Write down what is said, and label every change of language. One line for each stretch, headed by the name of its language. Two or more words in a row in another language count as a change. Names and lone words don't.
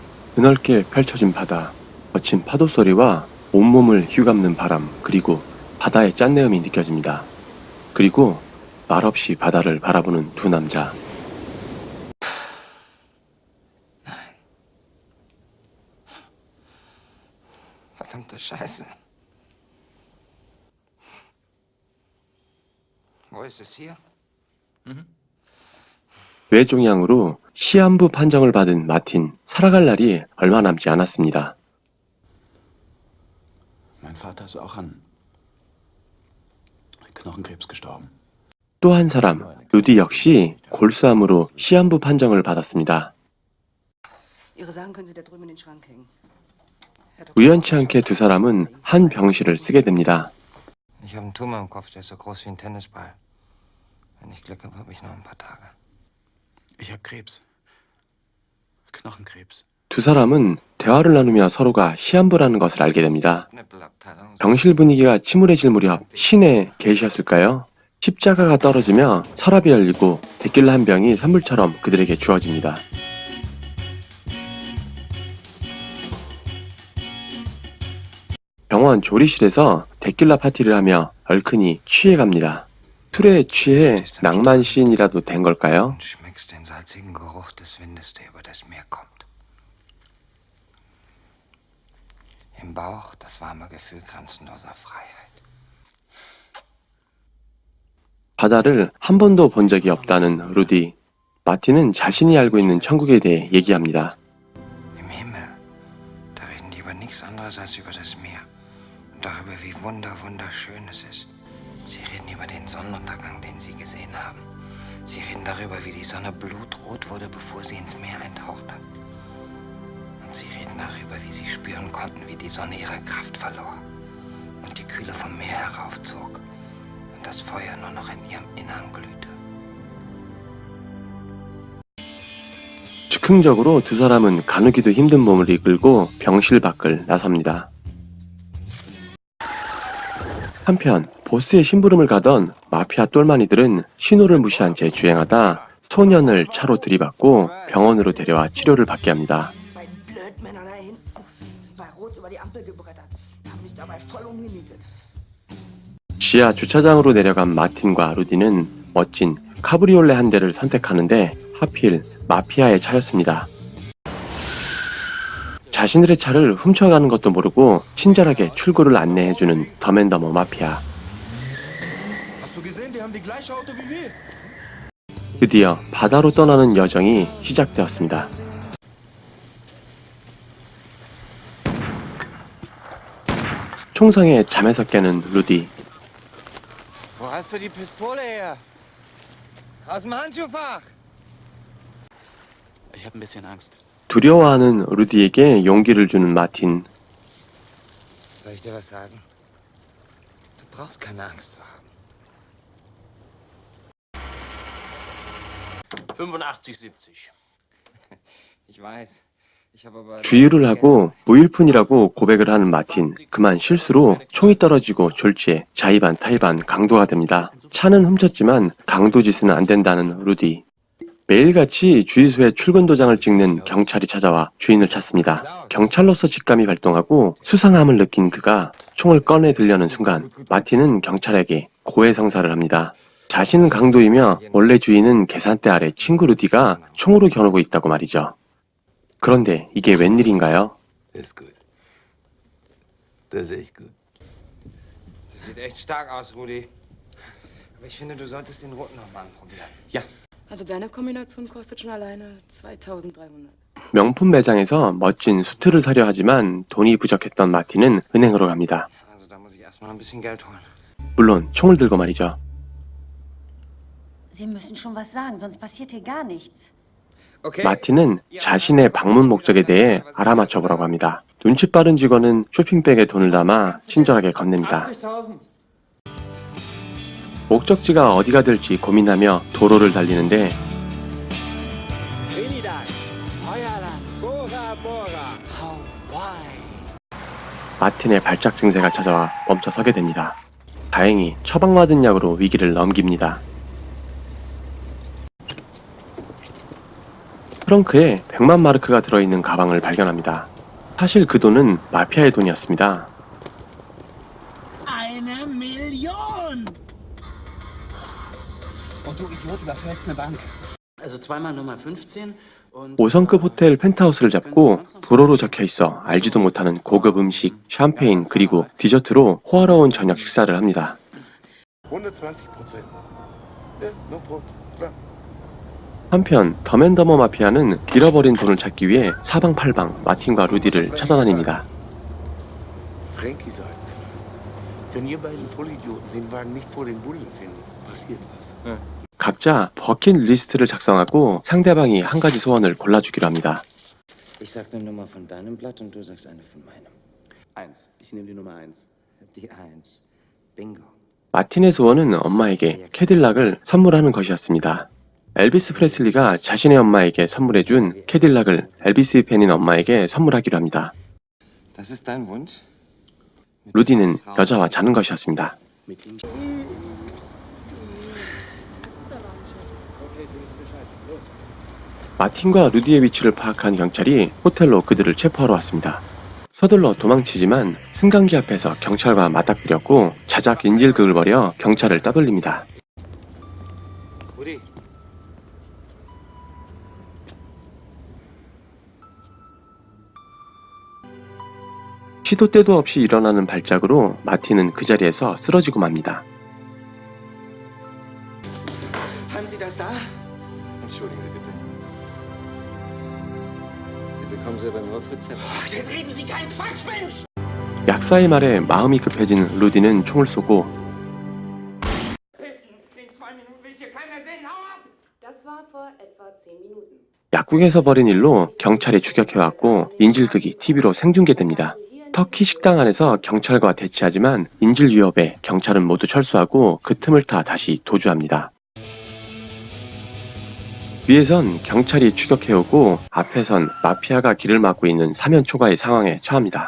Korean: 드넓게 펼쳐진 바다, 거친 파도 소리와 온몸을 휘감는 바람, 그리고 바다의 짠내음이 느껴집니다. 그리고 말없이 바다를 바라보는 두 남자.
German: Verdammte Scheiße. Wo ist es hier?
Korean: 뇌종양으로 시한부 판정을 받은 마틴, 살아갈 날이 얼마 남지 않았습니다.
German: Mein Vater ist auch an Knochenkrebs gestorben.
Korean: 또 한 사람, 루디 역시 골수암으로 시한부 판정을 받았습니다.
German: Ihre Sachen können Sie da drüben in den Schrank hängen.
Korean: 우연치 않게 두 사람은 한 병실을 쓰게 됩니다.
German: Ich habe einen Tumor im Kopf, der ist so groß wie ein Tennisball. Wenn ich Glück habe, habe ich noch ein paar Tage. Ich habe Krebs. Knochenkrebs.
Korean: 두 사람은 대화를 나누며 서로가 시한부라는 것을 알게 됩니다.
German: Nippelabteilung.
Korean: 병실 분위기가 침울해질 무렵 신에 계시었을까요? 십자가가 떨어지며 서랍이 열리고 데킬라 한 병이 선물처럼 그들에게 주어집니다. 병원 조리실에서 데킬라 파티를 하며 얼큰이 취해갑니다. 술에 취해 낭만 시인이라도 된 걸까요?
German: Und schmeckst den salzigen Geruch des Windes, der über das Meer kommt. Im Bauch das warme Gefühl grenzenloser Freiheit.
Korean: 바다를 한 번도 본 적이 없다는 루디. 마틴은 자신이 알고 있는 천국에 대해 얘기합니다.
German: Im Himmel, da reden die über nichts anderes als über das Meer. Und darüber, wie wunderschön es ist. Sie reden über den Sonnenuntergang, den sie gesehen haben. Sie reden darüber, wie die Sonne blutrot wurde, bevor sie ins Meer eintauchte. Und sie reden darüber, wie sie spüren konnten, wie die Sonne ihre Kraft verlor und die Kühle vom Meer heraufzog und das Feuer nur noch in ihrem Innern glühte.
Korean: 즉흥적으로 두 사람은 가누기도 힘든 몸을 이끌고 병실 밖을 나섭니다. 한편 보스의 심부름을 가던 마피아 똘마니들은 신호를 무시한 채 주행하다 소년을 차로 들이받고 병원으로 데려와 치료를 받게 합니다.
German: Beiden Blödmänner da hinten sind bei Rot über die Ampel gebrettert, haben mich dabei voll umgenietet.
Korean: 지하 주차장으로 내려간 마틴과 루디는 멋진 카브리올레 한 대를 선택하는데 하필 마피아의 차였습니다. 자신들의 차를 훔쳐가는 것도 모르고 친절하게 출구를 안내해주는 더맨더머 마피아.
German: Hast du gesehen, die haben die gleiche Auto wie wir.
Korean: 드디어 바다로 떠나는 여정이 시작되었습니다. 총성에 잠에서 깨는 루디.
German: Wo hast du die Pistole her? Aus dem Handschuhfach! Ich habe ein bisschen Angst.
Korean: 두려워하는 루디에게 용기를 주는 마틴.
German: Soll ich dir was sagen? Du brauchst keine Angst zu haben. 85,70. Ich weiß. Ich habe aber
Korean: 주유를 하고 무일푼이라고 고백을 하는 마틴. 그만 실수로 총이 떨어지고 졸지에 자의반 타의반 강도가 됩니다. 차는 훔쳤지만 강도짓은 안 된다는 루디. 매일같이 주유소에 출근 도장을 찍는 경찰이 찾아와 주인을 찾습니다. 경찰로서 직감이 발동하고 수상함을 느낀 그가 총을 꺼내 들려는 순간 마틴은 경찰에게 고해성사를 합니다. 자신은 강도이며 원래 주인은 계산대 아래 친구 루디가 총으로 겨누고 있다고 말이죠. 그런데 이게 웬일인가요?
German: Ist gut. Das ist echt gut. Das sieht echt stark aus, Rudi. Aber ich finde, du solltest den roten nochmal anprobieren. Ja, Also deine Kombination kostet schon alleine 2.300.
Korean: 명품 매장에서 멋진 수트를 사려 하지만 돈이 부족했던 마틴은 은행으로 갑니다.
German: Also da muss ich erstmal ein bisschen Geld holen.
Korean: 물론 총을 들고 말이죠.
German: Sie müssen schon was sagen, sonst passiert hier gar nichts. Okay.
Korean: 마틴은 자신의 방문 목적에 대해 알아맞혀 보라고 합니다. 눈치 빠른 직원은 쇼핑백에 돈을 담아 친절하게 건넵니다. 80.000. 목적지가 어디가 될지 고민하며 도로를 달리는데 Trinidad, Feuerland, Bora Bora, Hawaii. 마틴의 발작 증세가 찾아와 멈춰 서게 됩니다. 다행히 처방받은 약으로 위기를 넘깁니다. 트렁크에 100만 마르크가 들어있는 가방을 발견합니다. 사실 그 돈은 마피아의 돈이었습니다.
German: Eine Million! Und du Idiot überfällst eine Bank. Also zweimal Nummer 15 und
Korean: 5성급 호텔 펜트하우스를 잡고 도로로 적혀있어 알지도 못하는 고급 음식, 샴페인 그리고 디저트로 호화로운 저녁 식사를 합니다.
German: 120%. Ja,
English: no problem.
German: Klar.
Korean: 한편 더맨더머 마피아는 잃어버린 돈을 찾기 위해 사방팔방 마틴과 루디를 찾아다닙니다.
German: Frankie sagt, wenn ihr beiden Vollidioten den Wagen nicht vor den Bullen finden, passiert was.
Korean: 각자 버킷리스트를 작성하고 상대방이 한 가지 소원을 골라주기로 합니다.
German: Ich sag eine Nummer von deinem Blatt und du sagst eine von meinem. 1. Ich nehme die Nummer 1. Die Eins. Bingo.
Korean: 마틴의 소원은 엄마에게 캐딜락을 선물하는 것이었습니다. 엘비스 프레슬리가 자신의 엄마에게 선물해준 캐딜락을 엘비스 팬인 엄마에게 선물하기로 합니다.
German: Das ist dein Wunsch?
Korean: 루디는 여자와 자는 것이었습니다.
German: Mit ihm.
Korean: 마틴과 루디의 위치를 파악한 경찰이 호텔로 그들을 체포하러 왔습니다. 서둘러 도망치지만 승강기 앞에서 경찰과 맞닥뜨렸고 자작 인질극을 벌여 경찰을 따돌립니다. Rudi. 시도 때도 없이 일어나는 발작으로 마틴은 그 자리에서 쓰러지고 맙니다.
German: Haben Sie das da? Entschuldigen Sie bitte. Sie bekommen sie aber nur auf Rezept. Jetzt reden Sie keinen Quatsch, Mensch!
Korean: 약사의 말에 마음이 급해진 루디는 총을 쏘고
German: Das war vor etwa 10 Minuten.
Korean: 약국에서 벌인 일로 경찰이 추격해왔고 인질극이 TV로 생중계됩니다. 터키 식당 안에서 경찰과 대치하지만 인질 위협에 경찰은 모두 철수하고 그 틈을 타 다시 도주합니다. 위에선 경찰이 추격해오고 앞에선 마피아가 길을 막고 있는 사면초가의 상황에 처합니다.